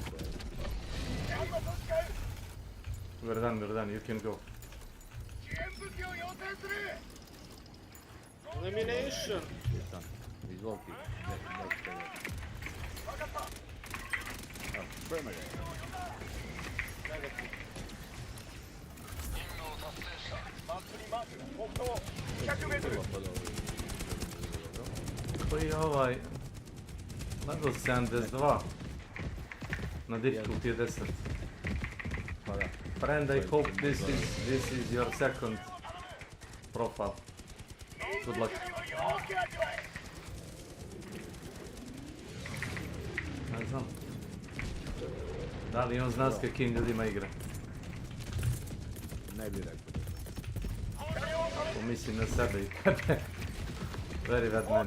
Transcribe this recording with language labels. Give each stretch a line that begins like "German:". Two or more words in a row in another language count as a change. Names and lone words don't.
English: We're done, you can go. Elimination!
Serbian: Izvolite. Koji je ovaj... Nago 72 na difficulty je 10. Pa da.
English: Friend, I hope this is your second profile. Good luck.
Serbian: Ne znam. Da li on zna s kakim ljudima igra? Ne bi rekao. Pomislim na sebe i tebe.
English: Very bad man.